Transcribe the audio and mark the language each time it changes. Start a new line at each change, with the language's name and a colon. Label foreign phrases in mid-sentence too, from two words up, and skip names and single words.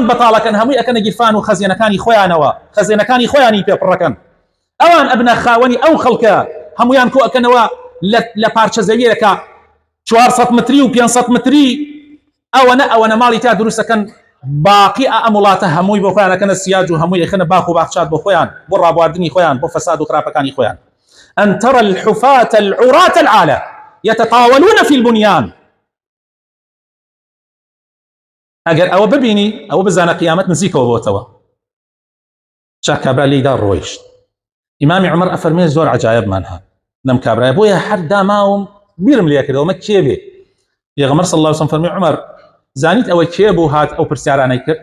Central Kurdish: بەتاڵەکەن، هەمووی ئەکەنە گیرفان و خەزیێنەکانی خۆیانەوە، خەزیێنەکانی خۆیانی پێپڕەکەن، ئەوان ئەبنە خاوەنی ئەو خەڵکە، هەمویان کۆ ئەکەنەوە لە پارچە زەویەکە 400 متری و 500 متری، ئەوەنە ماڵی تا دروستەکەن، باقی ئەم وڵاتە هەمووی بۆ خۆیان ئەکەنە سیاج و هەمووی ئەخەنە باخ و باخچات بۆ خۆیان، بۆ ڕابواردنی خۆیان، بۆ فەساد و خراپەکانی خۆیان.
Arabic: أن ترى الحفاة العراة العالة يتطاولون في البنيان.
Central Kurdish: ئەگەر ئەوە ببینی ئەوە بزانە قیامەت نزیکەوە بۆتەوە. چا کابرا لێیدا ڕۆیشت. ئیمامی عومەر ئەفەرمێ زۆر عەجایبمان هات لەم کابرایە، بۆیە هەر داماوم بیرم لێ کردەوە مە کێ بێ. پێغەمبەر
Arabic: صلی الله عليه وسلم
Central Kurdish: فەرمووی عومەر زانیت ئەوە کێ بوو هات ئەو پرسیارانەی کرد؟